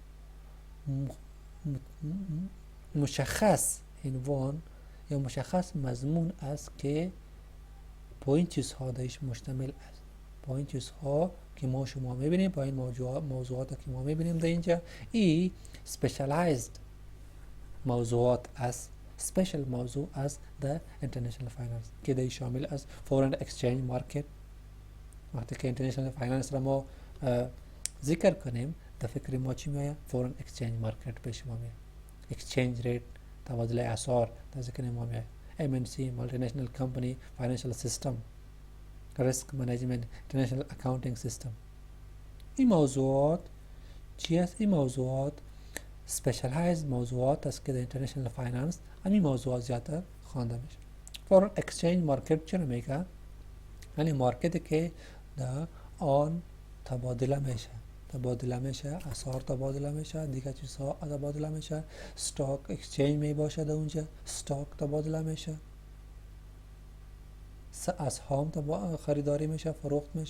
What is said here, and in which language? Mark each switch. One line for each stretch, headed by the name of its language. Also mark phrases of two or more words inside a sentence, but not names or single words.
Persian: مشخص عنوان یا مشخص مضمون است که با این چیزها درش مشتمل است، با این چیزها که ما شما میبینیم، با این موضوعات که ما میبینیم در اینجا، این specialized موضوعات است، special موضوع است در
English: international finance
Persian: که در شامل است
English: foreign exchange market.
Persian: وقتی که
English: international finance
Persian: را ما ذکر کنیم در فکر ما چی میاد؟
English: foreign exchange market
Persian: پیش ما میاد،
English: exchange rate
Persian: تبادل اسعار در ذکر ما میاد،
English: MNC multinational company financial system، risk management international accounting system.
Persian: این موضوعات چی است؟ این موضوعات specialized موضوعات است که در
English: international finance
Persian: همین موضوعات زیادتر خوانده میشه.
English: foreign exchange market
Persian: چرا میگه؟ یعنی مارکتی که در آن تبادله میشه، تبادله میشه، اسعار تبادله میشه، دیگه چیزها تبادله میشه،
English: stock exchange
Persian: می باشه در اونجا، استاک تبادله میشه، اسهام خریداری میشه، فروخت میشه.